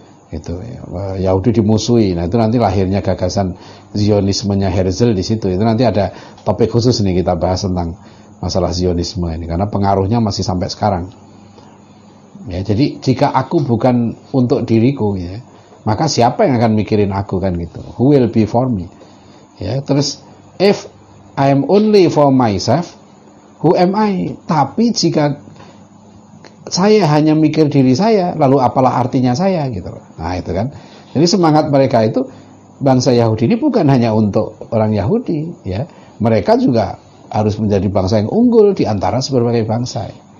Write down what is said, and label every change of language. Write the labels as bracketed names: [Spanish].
[Indonesian] Itu ya, Yahudi dimusuhi. Nah, itu nanti lahirnya gagasan Zionismenya Herzl di situ. Itu nanti ada topik khusus nih kita bahas tentang masalah Zionisme ini, karena pengaruhnya masih sampai sekarang. Ya, jadi jika aku bukan untuk diriku, ya, maka siapa yang akan mikirin aku, kan gitu. [English] Who will be for me? [Indonesian] Ya, terus [English] if I am only for myself, who am I? [Indonesian] Tapi jika saya hanya mikir diri saya, lalu apalah artinya saya, gitu. Nah, itu kan. Jadi semangat mereka itu, bangsa Yahudi ini bukan hanya untuk orang Yahudi, ya. Mereka juga harus menjadi bangsa yang unggul di antara berbagai bangsa.